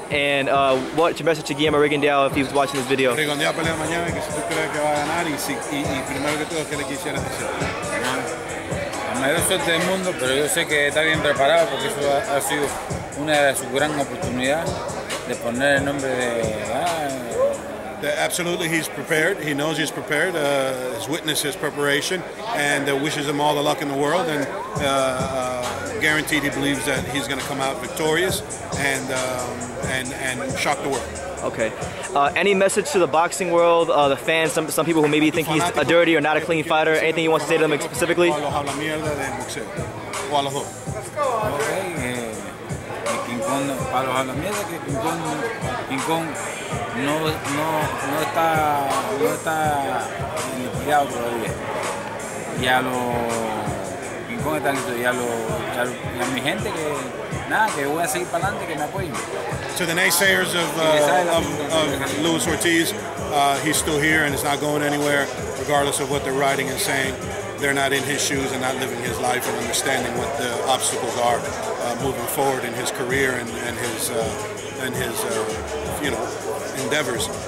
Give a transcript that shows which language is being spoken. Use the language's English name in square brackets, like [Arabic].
[English] And what's your message to Guillermo Rigondeaux if he was watching this video? [Spanish] Rigondeaux pelea mañana, que si tú crees que va a ganar y primero que todo, ¿qué le quisieras decir? La mayor suerte del mundo, pero yo sé que está bien preparado porque eso ha sido una de sus grandes oportunidades de poner el nombre de... [English] Absolutely, he's prepared. He knows he's prepared. Has witnessed his preparation, and wishes him all the luck in the world. And guaranteed, he believes that he's going to come out victorious and shock the world. Okay. Any message to the boxing world, the fans, some people who maybe think he's a dirty or not a clean fighter? Anything you want to say to them specifically? [Spanish] O a los habla mierda del boxeo. O a los dos. King Kong, para los habla mierda, que King Kong no está liquidado todavía. Y a los King Kong están listo, y a mi gente que voy a seguir para adelante, que me apoyen. [English] To the naysayers of Luis Ortiz, he's still here and is not going anywhere, regardless of what they're writing and saying. They're not in his shoes and not living his life and understanding what the obstacles are moving forward in his career and his endeavors.